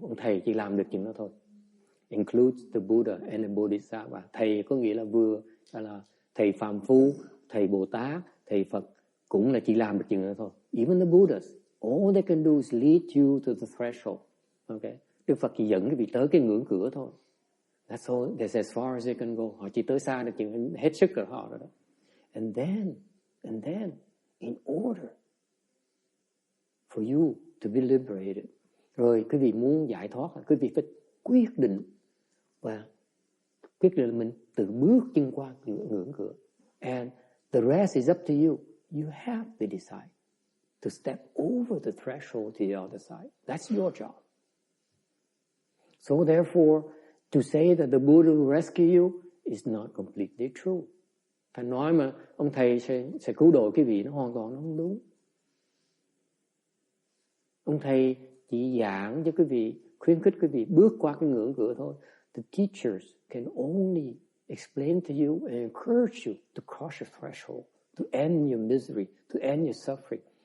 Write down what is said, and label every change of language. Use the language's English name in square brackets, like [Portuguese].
[Vietnamese] Ông thầy chỉ làm được chuyện đó thôi. [English] Includes the Buddha and the Bodhisattva. [Vietnamese] Thầy có nghĩa là vừa là thầy phàm phu, thầy Bồ Tát, thầy Phật cũng là chỉ làm được chuyện đó thôi. [English] Even the Buddhas, all they can do is lead you to the threshold. Okay. [Vietnamese] Đức Phật chỉ dẫn quý vị tới cái ngưỡng cửa thôi. [English] That's all. That's as far as they can go. [Vietnamese] Họ chỉ tới xa được chuyện hết sức rồi họ rồi đó. [English] And then, in order for you to be liberated, [Vietnamese] rồi quý vị muốn giải thoát, quý vị phải quyết định là mình tự bước chân qua ngưỡng cửa. [English] And the rest is up to you. You have to decide to step over the threshold to the other side. That's your job. So therefore, to say that the Buddha will rescue you is not completely true. [Vietnamese] Thành nói mà ông thầy sẽ cứu độ quý vị, nó hoàn toàn nó không đúng. Ông thầy chỉ giảng cho quý vị, khuyến khích quý vị bước qua cái ngưỡng cửa thôi. [English] The teachers can only explain to you and encourage you to cross your threshold, to end your misery, to end your suffering.